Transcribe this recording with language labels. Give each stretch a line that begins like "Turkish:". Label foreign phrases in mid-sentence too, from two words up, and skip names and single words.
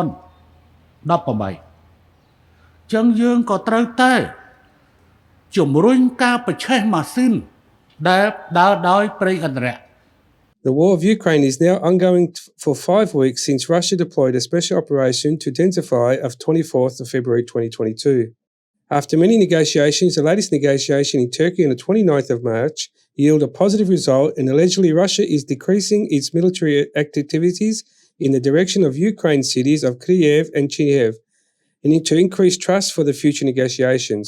Khmer: ចឹងយើងក៏ត្រូវតែជំរុញការបញ្ឆេះម៉ាស៊ីនដែលដើរដោយប្រេងឥន្ធនៈ
English: The war of Ukraine is now ongoing for 5 weeks since Russia deployed a special operation to intensify of 24th of February 2022. After many negotiations, the latest negotiation in Turkey on the 29th of March yielded a positive result, and allegedly Russia is decreasing its military activities in the direction of Ukraine cities of Kyiv and Chernihiv, and to increase trust for the future negotiations.